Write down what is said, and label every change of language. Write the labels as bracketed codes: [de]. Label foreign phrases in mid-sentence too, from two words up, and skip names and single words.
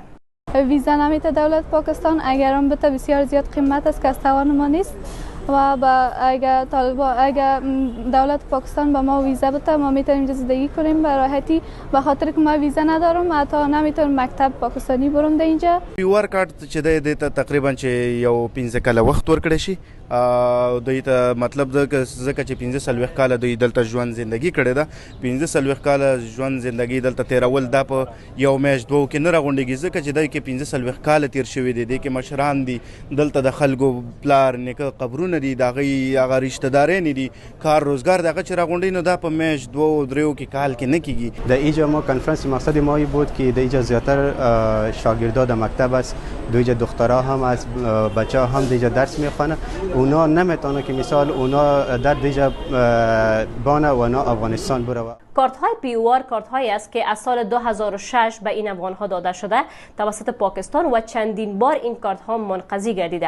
[fa] ویزا نمیده دولت پاکستان، اگر هم بته بسیار زیاد قیمت است که از توان ما نیست و اگر دولت پاکستان به ما ویزا بده ما میتونیم زندگی کنیم به راحتی، به خاطر که ما ویزا ندارم حتی نمیتونم مکتب پاکستانی برم در اینجا. [ps] POR کارت چې د تقریبا چې یو 15 کاله وخت ورکړی شي دوی ته مطلب ده ځکه چې 15 کاله دوی دلته ژوند زندگی کړې ده. 15 کاله ژوند زندگی دلته تیرول دا په یو میاشت دوه کې نه راغونډېږي ځکه چې دوی کې 15 کاله تیر شوي دي. دې کې مشران دي، دلته د خلکو پلار نیکه قبرونه دي، د هغه رشته داران دي، کار روزګار دغه چې راغونډي نو دا په میاشت دوه دریو کې کال کې نه کیږي. [fa] در اینجا ما کنفرانس مقصد ما بود که در اینجا زیاتر شاگردان در مکتب است، دویجا دخترها هم از بچه هم دیجا درس میخوانه. اونا نمیتونه که مثال اونا در دیجا بانه و اونا افغانستان بره. کارت های POR کارت هایی است که از سال 2006 به این افغان ها داده شده توسط پاکستان و چندین بار این کارت ها منقضی گردیده.